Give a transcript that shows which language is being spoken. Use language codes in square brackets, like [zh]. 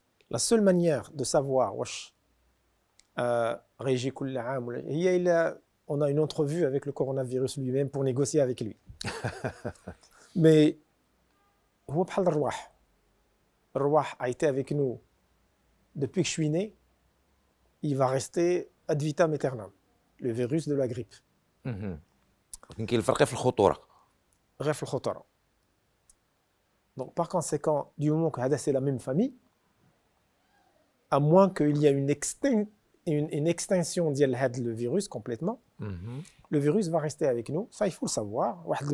[fr] La seule manière de savoir [ar] واش غيجي كل عام ولا هي إلا [fr] on a une entrevue avec le coronavirus lui-même pour négocier avec lui. [ar] Mais هو بحال الرواح. [fr] الرواح a été avec nous depuis que je suis né. Il va rester ad vitam aeternam. Le virus de la grippe. [ar] ولكن كاين الفرق في الخطوره. غير في الخطورة. [fr] Donc par conséquent, du moment que هذا c'est la même famille, à moins qu'il y ait une extinction [ar] ديال هذا [fr] le virus complètement, le virus va rester avec nous. Ça, il faut le savoir.